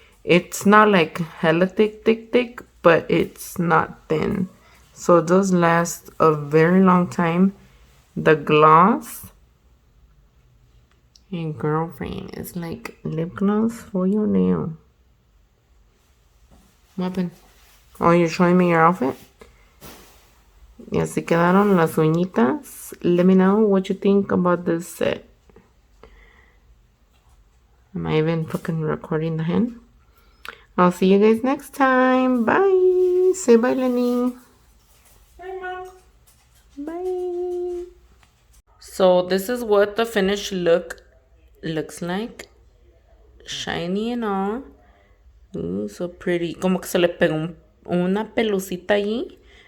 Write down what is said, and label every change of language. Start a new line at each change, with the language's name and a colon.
English: It's not like hella thick, but it's not thin, so it does last a very long time. The gloss, hey girlfriend, it's like lip gloss for your nail. What happened? Oh, you're showing me your outfit?
Spanish: Y así quedaron las uñitas.
English: Let me know what you think about this set. Am I even fucking recording the hand? I'll see you guys next time. Bye. Say bye, Lenny. Bye, Mom. Bye. So this is what the finished look looks like. Shiny and all. Ooh, so pretty.
Spanish: Como que se le pegó una pelucita allí.